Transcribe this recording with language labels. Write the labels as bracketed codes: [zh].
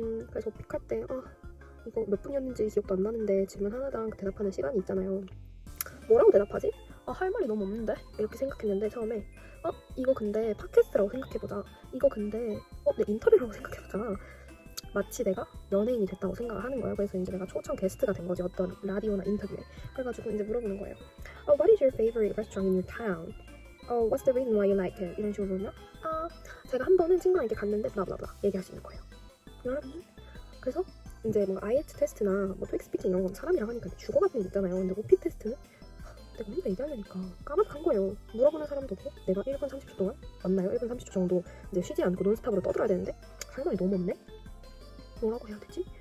[ko] 그래서 오픽할 때 이거 몇 분이었는지 기억도 안 나는데 질문 하나당 대답하는 시간이 있잖아요. 뭐라고 대답하지? 할 말이 너무 없는데? 이렇게 생각했는데 처음에 이거 근데 팟캐스트라고 생각해보자. 이거 근데 내 인터뷰라고 생각해보자. 마치 내가 연예인이 됐다고 생각을 하는 거예요. 그래서 이제 내가 초청 게스트가 된 거지, 어떤 라디오나 인터뷰에. 그래가지고 이제 물어보는 거예요. [en] What is your favorite restaurant in your town? What's the reason why you like it? [ko] 이런 식으로 물으면 제가 한 번은 친구랑 이렇게 갔는데 블라블라블라 얘기할 수 있는 거예요. 여러분, 그래서 이제 뭐 IELTS 테스트나 뭐 토익 스피킹 이런 건 사람이랑 하니까 죽어가는 게 있잖아요. 근데 오픽 테스트는 내가 혼자 얘기하려니까 까마득한 거예요. 물어보는 사람도 없고 내가 1분 30초 동안 맞나요? 1분 30초 정도 이제 쉬지 않고 논스톱으로 떠들어야 되는데 할 말이 너무 없네? 뭐라고 해야 되지?